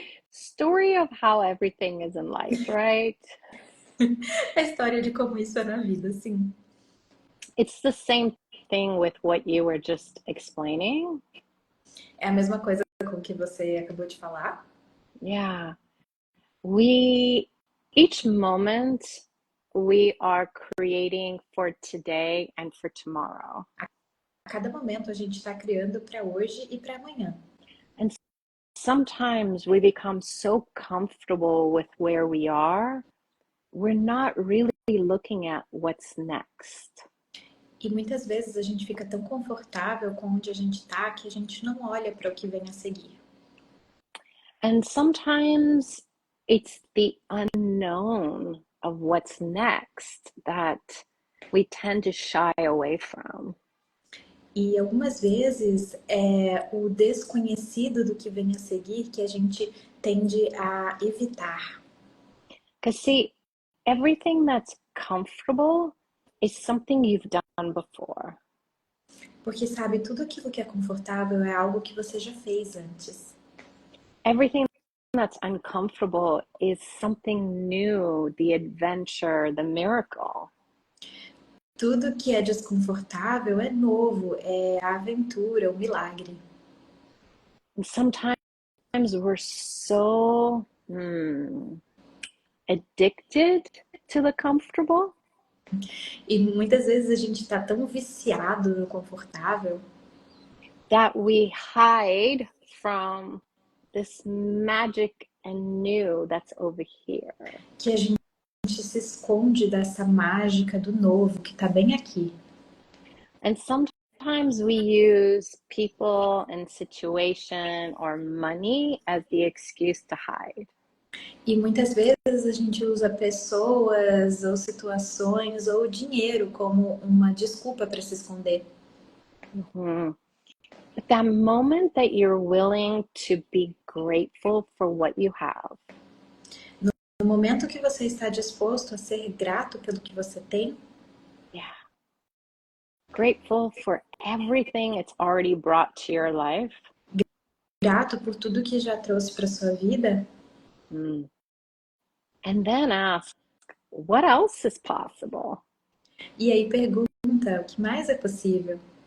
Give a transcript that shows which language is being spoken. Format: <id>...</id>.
<en>Story of how everything is in life, right?</en> <pt>A história de como isso é na vida, sim.</pt> <en>It's the same thing with what you were just explaining.</en> <pt>É a mesma coisa com o que você acabou de falar?</pt> <en>Yeah. Each moment we are creating for today and for tomorrow.</en> <pt>A cada momento a gente está criando para hoje e para amanhã.</pt> <en>And sometimes we become so comfortable with where we are, we're not really looking at what's next.</en> <pt>E muitas vezes a gente fica tão confortável com onde a gente está que a gente não olha para o que vem a seguir.</pt> <en>And sometimes it's the unknown of what's next that we tend to shy away from.</en> <pt>E algumas vezes é o desconhecido do que vem a seguir que a gente tende a evitar.</pt> <en>Because see, everything that's comfortable is something you've done before.</en> <pt>Porque, sabe, tudo aquilo que é confortável é algo que você já fez antes.</pt> <en>Everything that's uncomfortable is something new, the adventure, the miracle.</en> <pt>Tudo que é desconfortável é novo, é a aventura, o milagre.</pt> <en>And sometimes we're so addicted to the comfortable.</en> <pt>E muitas vezes a gente está tão viciado no confortável</pt> <en>that we hide from this magic and new that's over here.</en> <pt>Que a gente se esconde dessa mágica do novo que está bem aqui.</pt> <en>And sometimes we use people and situation or money as the excuse to hide.</en> <pt>E muitas vezes a gente usa pessoas ou situações ou dinheiro como uma desculpa para se esconder. Mm-hmm.</pt> <en>But that moment that you're willing to be grateful for what you have,</en> <pt>No momento que você está disposto a ser grato pelo que você tem,</pt> <en>yeah, grateful for everything it's already brought to your life,</en> <pt>grato por tudo que já trouxe para sua vida,</pt> <en>and then ask, what else is possible?</en> <pt>e aí pergunta o que mais é possível.</pt>